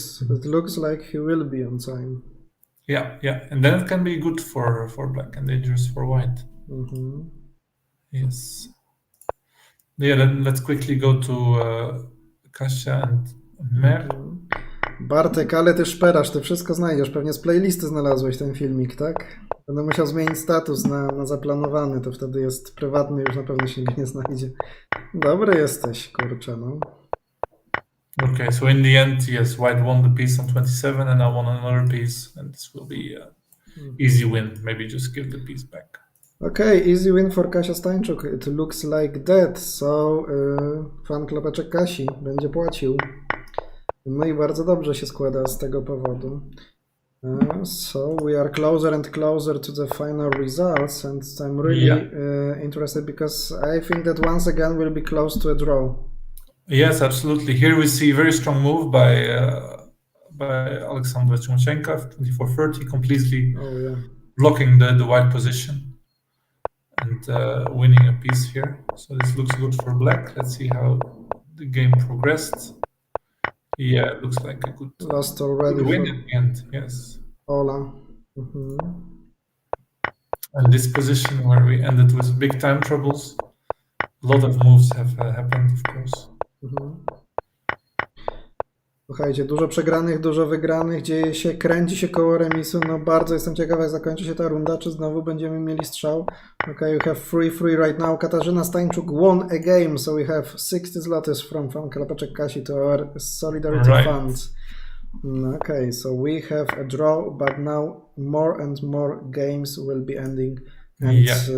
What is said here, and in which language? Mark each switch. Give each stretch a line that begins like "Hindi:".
English: It looks like he will be on time. Yeah, and then it can be good for black and dangerous for white. Yes. Yeah, then let's quickly go to Kasia and Mer.
Polish: Bartek, ale ty szperasz, ty wszystko znajdziesz. Pewnie z playlisty znalazłeś ten filmik, tak? Będę musiał zmienić status na zaplanowany, to wtedy jest prywatny, już na pewno się nie znajdzie. Dobry jesteś, kurczę, no.
English: Okay, so in the end, yes, white won the piece on 27 and I won another piece, and this will be an easy win. Maybe just give the piece back. Okay, easy win for Kasia Stańczuk. It looks like that.
Polish: So, fan klapeczek Kasi będzie płacił. No i bardzo dobrze się składa z tego powodu.
English: So we are closer and closer to the final results, and I'm really interested because I think that once again we'll be close to a draw. Yes, absolutely. Here we see a very strong move by Alexandra Chumachenko, 24-30, completely blocking the white position and winning a piece here. So this looks good for black. Let's see how the game progressed. Yeah, it looks like a good, lost already good win at the end. Yes. Ola. And this position where we ended with big time troubles, a lot of moves have happened, of course.
Polish: Słuchajcie, dużo przegranych, dużo wygranych, dzieje się, kręci się koło remisu. No bardzo jestem ciekaw, jak zakończy się ta runda, czy znowu będziemy mieli strzał.
English: Okay, you have free right now. Katarzyna Stańczuk won a game, so we have 60 zlotys from Klapaczek Kasi to our Solidarity Fund. Okay, so we have a draw, but now more and more games will be ending. And,